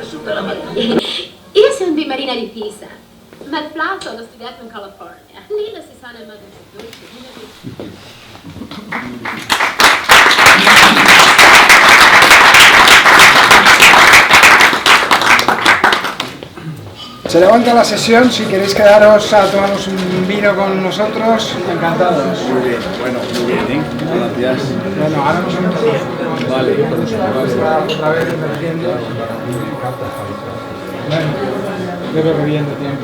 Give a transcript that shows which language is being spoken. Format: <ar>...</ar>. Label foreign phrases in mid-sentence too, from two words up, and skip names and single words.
<it>Io sono di Marina di Pisa, ma il flauto l'ho studiato in California. Lì lo si suona in modo più dolce.</it> <es>Se levanta la sesión, si queréis quedaros a tomaros un vino con nosotros, encantados. Muy bien, bueno, muy bien, ¿eh? Gracias. Bueno, ahora nos vemos. Vale. Otra vez emergiendo. Bueno, yo creo que bien de tiempo.</es>